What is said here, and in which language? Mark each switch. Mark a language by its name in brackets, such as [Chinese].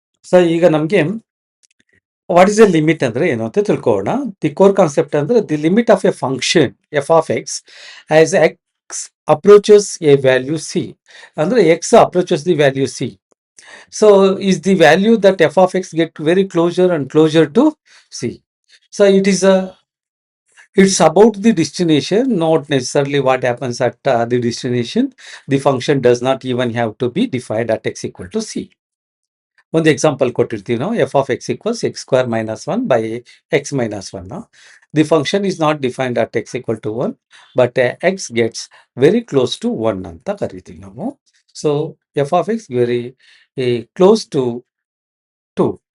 [Kannada] So ಈಗ ನಮಗೆ [English] what is a limit [Kannada] ಅಂದರೆ ಏನು ಅಂತ ತಿಳ್ಕೊಳ್ಳೋಣ. [English] The core concept ಅಂದರೆ the limit of a function f of x as x approaches a value c. ಅಂದರೆ x approaches the value c. So is the value that f of x get very closer and closer to c. So it's about the destination, not necessarily what happens at the destination. The function does not even have to be defined at x equal to c. [Kannada] ಒಂದು example ಕೊಟ್ಟಿರ್ತೀವಿ ನಾವು. [English] F of x equals x square minus one by x minus one. The function is not defined at x equal to one, but x gets very close to one [Kannada] ಅಂತ ಕರಿತೀವಿ ನಾವು. [English] So f of x very close to two.